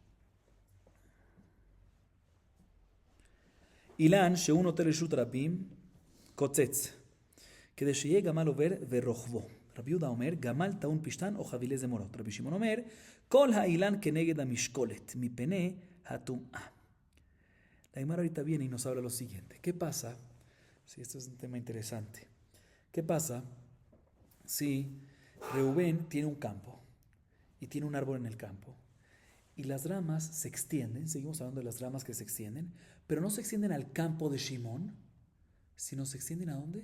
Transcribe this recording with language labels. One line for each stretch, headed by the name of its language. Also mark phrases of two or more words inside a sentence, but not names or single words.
Hebrew: אילן, שהוא נוטה רשות רבים, קוצץ. כדי שיהיה גמל עובר ורוכבו. רבי יהודה אומר, גמל טעון פשתן או חבילי זמורות. רבי שמעון אומר, כל האילן כנגד המשקולת, מפני הטומאה.
Spanish: La Gemara ahorita viene y nos habla lo siguiente. ¿Qué pasa? Sí, esto es un tema interesante. ¿Qué pasa si Reubén tiene un campo y tiene un árbol en el campo y las ramas se extienden? Seguimos hablando de las ramas que se extienden, pero no se extienden al campo de Shimón, sino se extienden ¿a dónde?